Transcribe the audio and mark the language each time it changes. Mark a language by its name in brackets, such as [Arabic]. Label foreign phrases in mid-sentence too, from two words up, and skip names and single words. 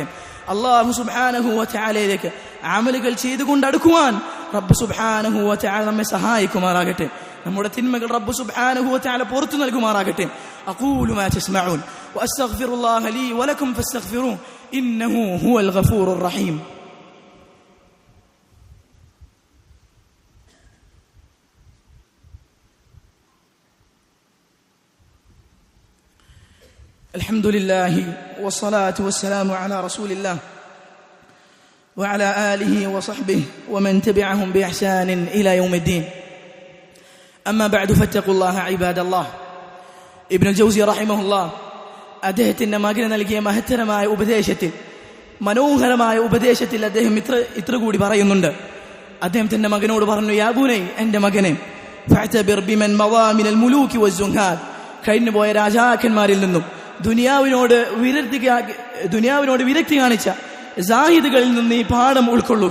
[Malayalam] അല്ലാഹു [Arabic] سبحانه وتعالى‌യിലേക്ക് [Malayalam] അമലുകൾ ചെയ്തുകൊണ്ട് അടുക്കുവാൻ റബ്ബ് സുബ്ഹാനഹു വ തആല നമ്മെ സഹായിക്കുമാറാകട്ടെ. നമ്മുടെ തിന്മകൾ റബ്ബ് [Arabic] سبحانه وتعالى [Malayalam] പുറത്തു നൽകുമാറാകട്ടെ. [Arabic] أقول ما تسمعون وأستغفر الله لي ولكم فاستغفروه إنه هو الغفور الرحيم. الحمد لله والصلاة والسلام على رسول الله وعلى آله وصحبه ومن تبعهم بإحسان إلى يوم الدين. أما بعد فاتقوا الله عباد الله. [Malayalam] ابن الجوزي [Arabic] رحمه الله [Malayalam] അദ്ദേഹത്തിന്റെ മകന് നൽകിയ മഹത്തരമായ ഉപദേശത്തിൽ, മനോഹരമായ ഉപദേശത്തിൽ അദ്ദേഹം ഇത്ര കൂടി പറയുന്നുണ്ട്. അദ്ദേഹം തന്റെ മകനോട് പറഞ്ഞു, [Arabic] يا بني, [Malayalam] എന്റെ മകനെ, [Arabic] فاعتبر بمن مضى من الملوك والزهاد, [Malayalam] കഴിഞ്ഞുപോയ രാജാക്കന്മാരിൽ നിന്നും ദുനിയാവിനോട് വിരക്തി കാണിച്ച സാഹിദുകളിൽ നിന്ന് ഈ പാഠം ഉൾക്കൊള്ളുക.